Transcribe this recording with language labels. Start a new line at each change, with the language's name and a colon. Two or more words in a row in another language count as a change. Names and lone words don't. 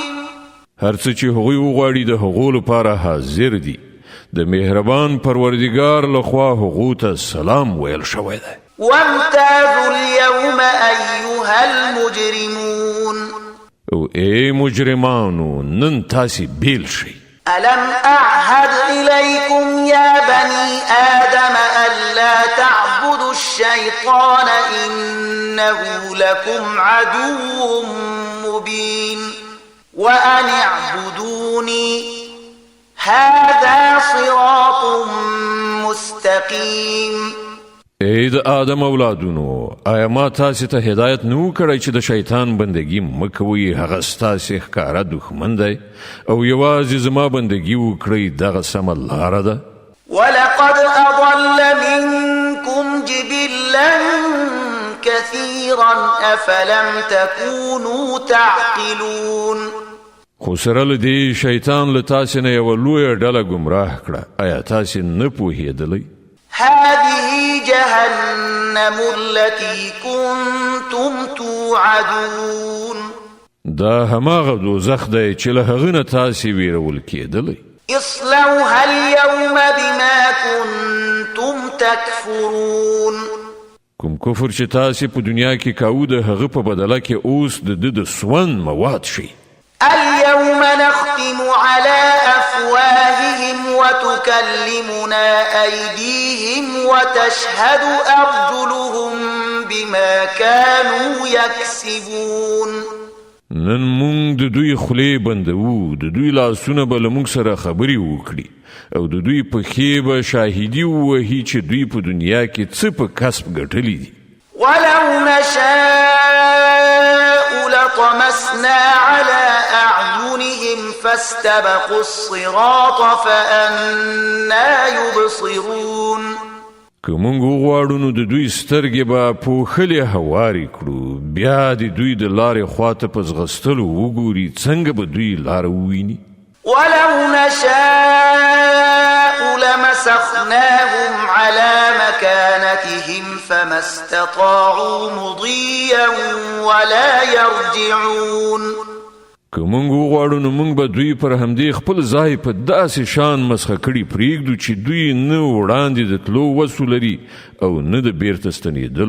Pashto: هر څه چې هغوی وغواړي د هغو لپاره حاضر دي. د مهربان پروردګار لخوا هغو ته سلام ویل شوی دی.
Arabic: وامتازوا اليوم أيها المجرمون.
Pashto: او ای مجرمانو نن تاسې بیل شئ.
Arabic: ألم أعهد إليكم يا بني آدم ألا تعبدوا الشيطان إنه لكم عدو مبين وأن اعبدوني هذا صراط مستقيم.
Pashto: ای د آدم اولادونو آیا ما تاسې ته هدایت نه کړی چې د شیطان بندگی مه کوئ هغه ستاسې ښکاره دښمن دی او یوازې زما بندگی وکړئ دغه سمه لاره ده.
Arabic: ولقد أضل منكم جبلا كثيرا أفلم تكونوا تعقلون
Pashto: خو سره له دې شیطان له تاسې نه یوه لویه ډله ګمراه کړه آیا تاسې نه پوهېدلی
Arabic: هذه جهنم التي كنتم توعدون
Pashto: دا هماغه دوزخ دی چې له هغه نه تاسې ویرول کېدلی
Arabic: اصلوها اليوم بما كنتم تكفرون
Pashto: کوم کفر چې تاسې په دنیا کې کاوه د هغه په بدله کې اوس د ده د سون مواد شي
Arabic: اليوم نختم على أفواههم وتكلمنا أيديهم وتشهد أرجلهم بما كانوا يكسبون
Pashto: نن مونږ د دوی خولې بندوو د دوی لاسونه به له مونږ سره خبرې وکړي او د دوی پښې به شاهدي ووهي چې دوی په دنیا کې څه په کسب ګټلي دي
Arabic: ولو نشاء لطمسنا على أعينهم فاستبقوا الصراط فأنا يبصرون
Pashto: که مونږ وغواړو نو د دوی سترګې به پوښلې هوارې کړو بیا د دوی د لارې خواته په ځغستلو وګوري څنګه به دوی لاره وویني
Arabic: ولو نشاء لمسخناهم على مكانتهم فما استطاعوا مضيا ولا يرجعون
Pashto: که مونږ وغواړو نو مونږ به دوی پر همدې خپل ځای په داسې شان مسخه کړي پرېږدو چې دوی نه وړاندې د تلو وسو لري او نه د بیرته ستنېدلو